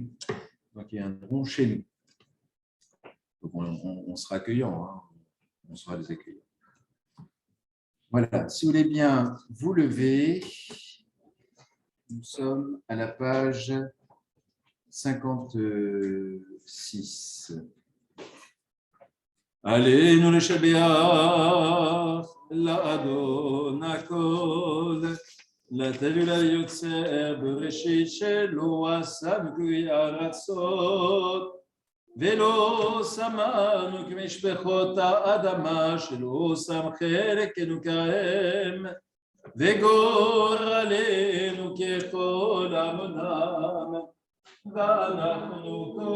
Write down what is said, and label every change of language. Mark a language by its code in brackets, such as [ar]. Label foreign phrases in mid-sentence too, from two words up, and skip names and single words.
[fr] Donc ils viendront chez nous. Donc on sera accueillants, hein. On sera les accueillants. Voilà, si vous voulez bien vous lever, nous sommes à la page 56. [he] עלינו לשבח לאדון הכל, לתת וליוצר בראשית שלו עשה מגויי ארצות, ולא שמנו כמשפחות האדמה שלא שם חלקנו כהם, וגורלנו ככל עמונם, ואנחנו